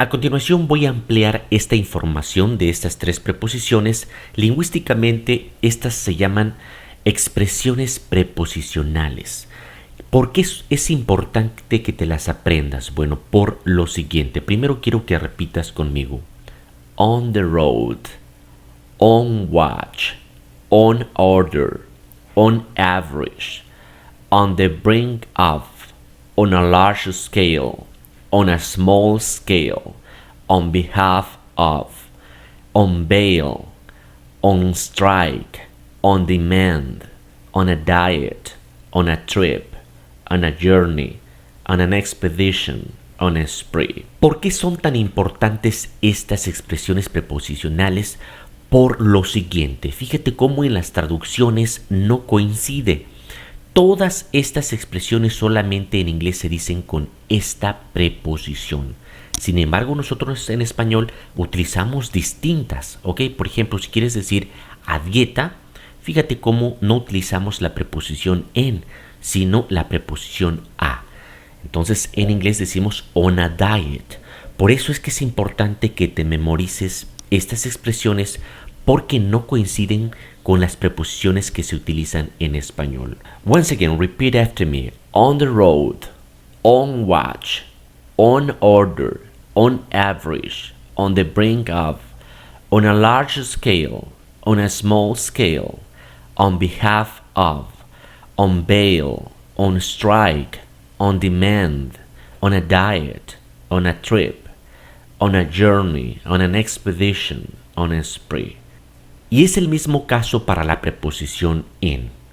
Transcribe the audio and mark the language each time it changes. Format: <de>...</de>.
<es>A continuación voy a ampliar esta información de estas tres preposiciones. Lingüísticamente, estas se llaman expresiones preposicionales. ¿Por qué es importante que te las aprendas? Bueno, por lo siguiente. Primero quiero que repitas conmigo.</es> <en>On the road, on watch, on order, on average, on the brink of, on a large scale, on a small scale, on behalf of, on bail, on strike, on demand, on a diet, on a trip, on a journey, on an expedition, on a spree.</en> <es>¿Por qué son tan importantes estas expresiones preposicionales? Por lo siguiente, fíjate cómo en las traducciones no coincide. Todas estas expresiones solamente en inglés se dicen con esta preposición. Sin embargo, nosotros en español utilizamos distintas, ¿ok? Por ejemplo, si quieres decir a dieta, fíjate cómo no utilizamos la preposición en, sino la preposición a. Entonces, en inglés decimos</es> <en>on a diet.</en> <es>Por eso es que es importante que te memorices estas expresiones porque no coinciden con las preposiciones que se utilizan en español.</es> <en>Once again, repeat after me. On the road, on watch, on order, on average, on the brink of, on a large scale, on a small scale, on behalf of, on bail, on strike, on demand, on a diet, on a trip, on a journey, on an expedition, on a spree.</en> <es>Y es el mismo caso para la preposición in.</es>